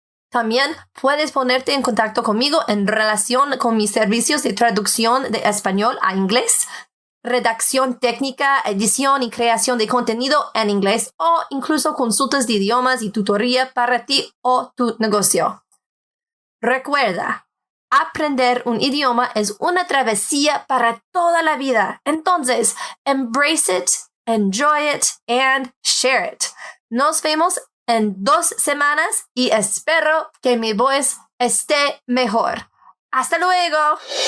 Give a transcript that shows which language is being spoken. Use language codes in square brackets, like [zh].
[es] También puedes ponerte en contacto conmigo en relación con mis servicios de traducción de español a inglés, redacción técnica, edición y creación de contenido en inglés o incluso consultas de idiomas y tutoría para ti o tu negocio. Recuerda, aprender un idioma es una travesía para toda la vida. [en] Entonces, embrace it, enjoy it, and share it. [es] Nos vemos en 2 semanas y espero que mi voz esté mejor. ¡Hasta luego!